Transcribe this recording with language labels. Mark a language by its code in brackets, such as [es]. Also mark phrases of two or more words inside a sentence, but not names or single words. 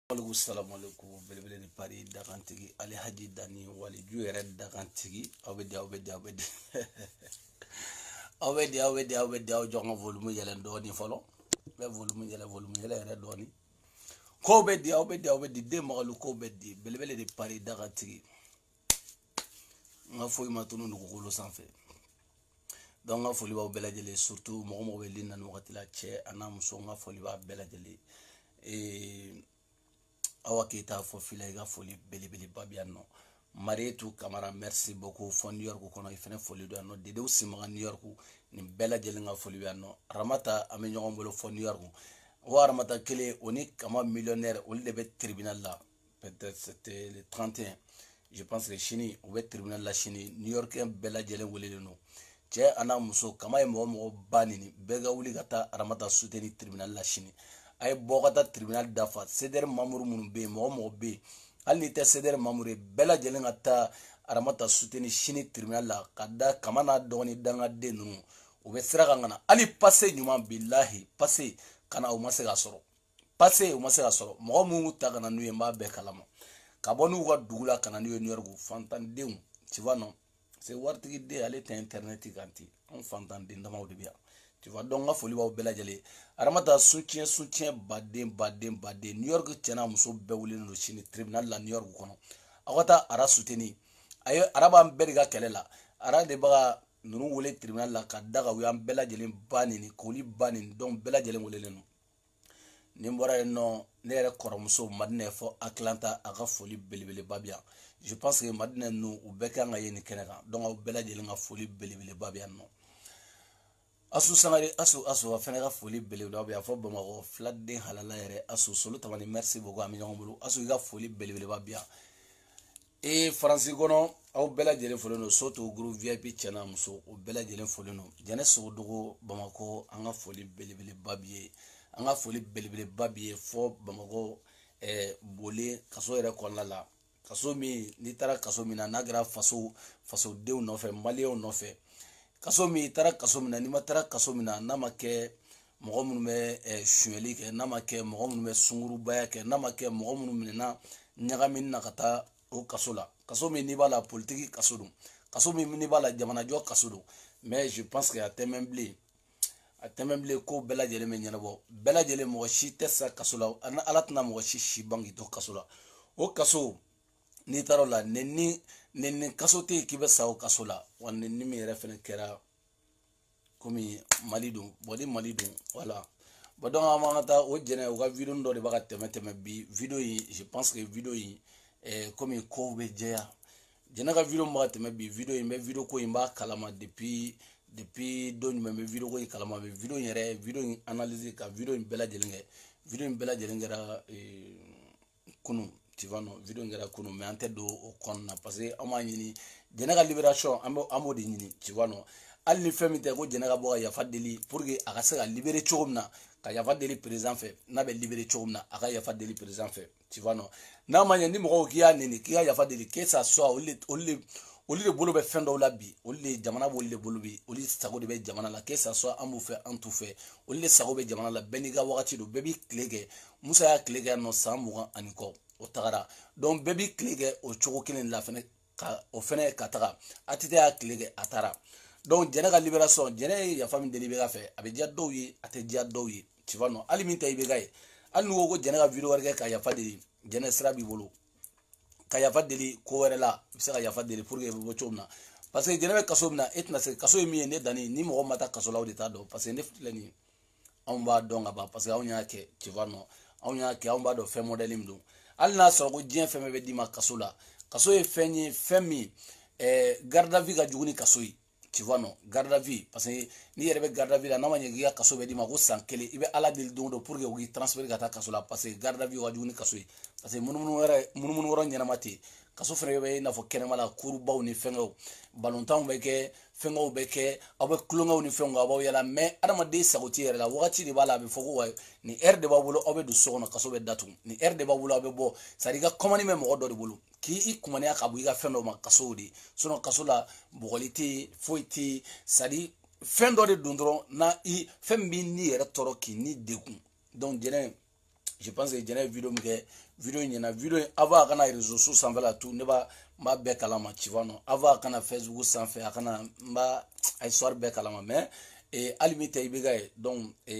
[bm] Assalamu alaikum belebele de Paris dakantigi Ali Haji Dani wali ju yɛrɛ dakantigi aw bɛ di aw jɔn ka volume yɛlɛn dɔɔni fɔlɔ bɛ volume yɛlɛ yɛrɛ dɔɔni ko bɛ di aw bɛ di den magalu ko bɛ di belebele de Paris dakantigi n ka foyi ma tunu dugukolo sanfɛ donc n ka foli b'aw bɛɛ lajɛlen surtout mɔgɔ bɛ lin na nin wagati la cɛ a n'a muso n ka foli b'a bɛɛ lajɛlen Awa Keita fo fila i ka foli belebeleba bi yan nɔ Marietou Camara [fr] merci beaucoup [bm] fo New York kɔnɔ i fɛnɛ foli do yan nɔ Dedew Simaga New York nin bɛɛ lajɛlen ka foli bɛ yan nɔ Ramata an bɛ ɲɔgɔn bolo fo New York o Ramata kelen o ni Kama millionnaire olu de bɛ tribunal la [fr] peut-être c'était le 31 je pense que [bm] sini u bɛ tribunal la sini New Yorkien bɛɛ lajɛlen welelen don cɛ a n'a muso Kama ye mɔgɔ ba nin bɛɛ ka wuli ka taa Ramata soutenir tribunal la sini ay bokata tribunal dafa ceder mamour munu be mɔgɔ be hali ni tɛ ceder mamour bɛɛ lajɛlen ka taa Ramata soutenir sini tribunal la ka da Kama n'a dɔgɔni dangaden ninnu u bɛ sira kan kana hali passé ɲuman billahi passé kana u ma se ka sɔrɔ mɔgɔ minnu ta kana n'u ye n b'a bɛɛ kalama ka bɔ n'u ka dugu la kana n'u ye New York fantandenw [fr] tu vois non c'est [bm] waritigi den ale tɛ internet kan ten anw fantanden damaw de bɛ yan [fr] tu vois donc [bm] n ka foli b'aw bɛɛ lajɛlen Ramata soutien baden New York cɛ n'a muso bɛɛ wililen don sini tribunal la New York kɔnɔ aw ka taa Ara soutenir a ye Ara b'an bɛɛ de ka kɛlɛ la Ara de b'a ka ninnu wele tribunal la ka da kan u y'an bɛɛ lajɛlen ba nin k'oli ba nin donc bɛɛ lajɛlen welelen don ni n bɔra yen nɔ ne yɛrɛ kɔrɔmuso Madina fɔ Atlanta a ka foli belebeleba bi yan [fr] je pense que [bm] Madina ninnu u bɛɛ kan ka ye nin kɛnɛ kan donc aw bɛɛ lajɛlen ka foli belebeleba bi yan nɔ Asu Sangare Asu a fɛnɛ ka foli belebeleba bi yan fɔ Bamakɔ filaden halala yɛrɛ Asu solo tamani [fr] merci beaucoup [bm] an bɛ ɲɔgɔn bolo Asu i ka foli belebeleba bi yan Faransi kɔnɔ aw bɛɛ lajɛlen folen don surtout groupe VIP cɛ n'a muso o bɛɛ lajɛlen folen don Jɛnɛ Sogodogo Bamakɔ an ka foli belebeleba bi ye fɔ Bamakɔ Bole kaso yɛrɛ kɔnɔna la kaso min n'i taara kaso min na n'a kɛra fasodenw nɔfɛ maliyɛnw nɔfɛ kaso min taara kaso min na n'i ma taara kaso min na n'a ma kɛ mɔgɔ minnu bɛ suyɛli kɛ n'a ma kɛ mɔgɔ minnu bɛ sungurubaya kɛ n'a ma kɛ mɔgɔ minnu minɛna ɲagamini na ka taa o kaso la kaso min n'i b'a la politique kaso don kaso min n'i b'a la jamanajɔ kaso don [fr] mais je pense que [bm] a tɛ mɛn bilen ko bɛɛ lajɛlen bɛ ɲɛnabɔ bɛɛ lajɛlen mɔgɔ si tɛ sa kaso la ala tɛna mɔgɔ si ban k'i to kaso la o kaso n'i taara o la ni kaso tɛ yen k'i bɛ sa o kaso la wa ni min yɛrɛ fɛnɛ kɛra komi Mali don ni Mali don [fr] voilà bon donc [bm] an b'an ka taa o Jɛnɛ o ka vidéo dɔ de b'a ka tɛmɛ bi vidéo in [fr] je pense que [bm] vidéo in komi kow bɛ jɛya Jɛnɛ ka vidéo b'a ka tɛmɛ bi vidéo in bɛ vidéo ko in b'a kalama depuis don jumɛn bɛ vidéo ko in kalama bɛ vidéo in analyser ka vidéo in bɛɛ lajɛlen kɛra kunun [fr] tu vois non [bm] vidéo in kɛra kunun mais an tɛ don o kɔnɔna na [fr] parce que [bm] an b'a ɲini Jɛnɛ ka libération an b'o de ɲini [fr] tu vois non [bm] hali ni fɛn min tɛ ko Jɛnɛ ka bɔ ka yafa deli [fr] pour que [bm] a ka se ka libérer cogo min na ka yafa deli président fɛ n'a bɛ libérer cogo min na a ka yafa deli président fɛ [fr] tu vois non [bm] n'a ma ɲɛ ni mɔgɔw k'i y'a neni k'i ka yafa deli [fr] que ça soit [bm] olu de bolo bɛ fɛn dɔw la bi olu de jamana b'olu de bolo bi olu sago de bɛ jamana la [fr] que ça soit [bm] an b'u fɛ an t'u fɛ olu de sago bɛ jamana la bɛɛ n'i ka wagati don bɛɛ b'i tile kɛ Musa y'a tile kɛ yan nɔ san 20 ani kɔ o tagara donc bɛɛ b'i tile kɛ o cogo kelen la fɛnɛ o fɛnɛ ka taga ATT y'a tile kɛ a taara donc Jɛnɛ ka libération Jɛnɛ ye yafa min deli IBK fɛ a bɛ diya dɔw ye a tɛ diya dɔw ye [fr] tu vois non [bm] hali min tɛ IBK ye hali n'u ko Jɛnɛ ka vidéo wɛrɛ kɛ ka yafa deli Jɛnɛ sira b'i bolo ka yafa deli ko wɛrɛ la i bɛ se ka yafa deli [fr] pour que [bm] i bɛ bɔ cogo min na parce que Jɛnɛ bɛ kaso min na e tɛna se kaso ye min ye ne danni ni mɔgɔ ma taa kaso la o de t'a dɔn [fr] parce que [bm] ne filɛ nin ye anw b'a dɔn ka ban [fr] parce que [bm] anw y'a kɛ [fr] tu vois non [bm] anw y'a kɛ anw b'a dɔn fɛn modèle min don hali n'a sɔrɔ ko diɲɛ fɛn bɛɛ bɛ d'i ma kaso la kaso ye fɛn ye fɛn min [fr] garde à [bm] vue ka jugu ni kaso ye [fr] tu vois non garde à vue parce que [bm] n'i yɛrɛ bɛ [fr] garde à vue [bm] la n'a ma ɲɛ k'i ka kaso bɛ d'i ma ko san kelen i bɛ ala deli don o don pour que u k'i transférer ka taa kaso la [fr] parce que garde à vue [bm] ka jugu ni kaso ye parce que munumunu yɔrɔ ɲɛnama tɛ yen kaso fɛnɛ bɛ i n'a fɔ kɛnɛma la kurubaw ni fɛngɛw balontanw bɛ kɛ fɛngɛw bɛ kɛ aw bɛ kulonkɛw ni fɛnw aw b'aw yala mais adamaden sago t'i yɛrɛ la wagati de b'a la a bɛ fɔ ko wa ni heure de b'a bolo aw bɛ don so kɔnɔ kaso bɛ datugu ni heure de b'a bolo aw bɛ bɔ [fr] c'est à dire [bm] i ka commande bɛ mɔgɔ dɔ de bolo k'i kumaniya ka bɔ i ka fɛn dɔ ma kaso de sinon kaso la bɔgɔli tɛ yen foyi tɛ yen [fr] c'est à dire [bm] fɛn dɔ de don dɔrɔn fɛn min b'i ni yɛrɛ tɔɔrɔ k'i ni degun donc Jɛnɛ je pense que Jɛnɛ ye vidéo min kɛ video ɲɛna video avant a kana [fr] réseaux sociaux [bm] sanfɛ la tout ne b'a bɛɛ kalama [fr] tu vois non [bm] avant a kana Facebook sanfɛ a kana a histoire bɛɛ kalama mais hali min tɛ i bɛ ka ye donc